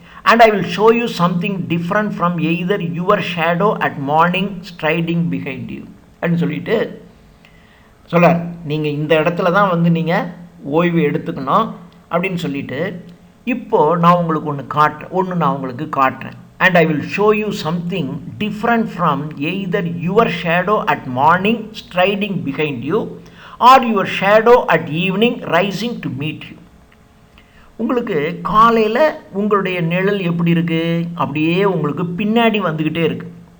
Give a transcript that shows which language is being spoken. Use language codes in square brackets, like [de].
[en] and I will show you something different from either your shadow at morning striding behind you [ta] அப்படின்னு சொல்லிட்டு சொல்கிறார். நீங்கள் இந்த இடத்துல தான் வந்து நீங்கள் ஓய்வு எடுத்துக்கணும் அப்படின்னு சொல்லிட்டு, இப்போது நான் உங்களுக்கு நான் உங்களுக்கு காட்டுறேன். [en] And I will show you something different from either your shadow at morning striding behind you or your shadow at evening rising to meet you. [ta] உங்களுக்கு காலையில் உங்களுடைய நிழல் எப்படி இருக்குது, அப்படியே உங்களுக்கு பின்னாடி வந்துக்கிட்டே இருக்குது.